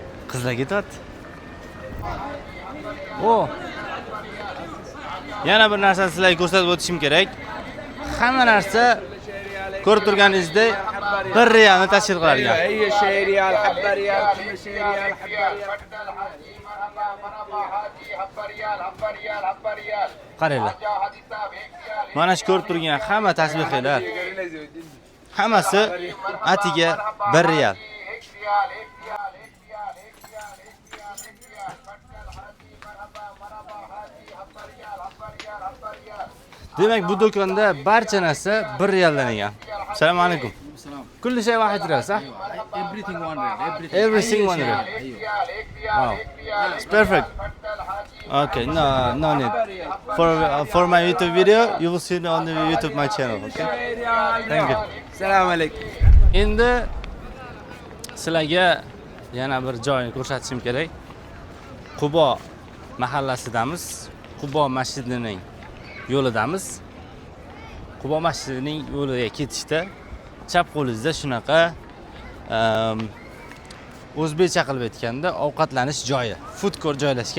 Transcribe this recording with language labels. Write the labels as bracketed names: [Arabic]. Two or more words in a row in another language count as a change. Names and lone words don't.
[Uzbek] Qizlar ketyapti. O. Yana bir narsani sizlarga ko'rsatib o'tishim kerak. Hamma narsa ko'rib turganingizdek 1 riyalni tashkil qiladigan. [Arabic] هي شيء ريال حبه ريال كل شيء ريال حبه ريال [Uzbek] Qaranglar. Mana shu ko'rib turgan hamma tasbihlar, hammasi atiga 1 riyal. Demak, bu do'konda barcha narsa 1 riyaldan ekan. [Arabic] السلام عليكم. كل شيء واحد ريال, صح? [English] Everything 1 riyal. Everything 1 riyal. Wow. It's perfect. Okay, no need. For my YouTube video, you will see it on the YouTube my channel, okay? Thank you. [Arabic] السلام عليكم. [Uzbek] Endi sizlarga yana bir joyni ko'rsatishim kerak. Qubo mahallasidamiz. Qubo masjidining yo'lidamiz. Qubo masjidining yo'liga ketishda chap qo'lingizda shunaqa o'zbekcha qilib aytganda ovqatlanish joyi, [English] food court [Uzbek] joylashgan.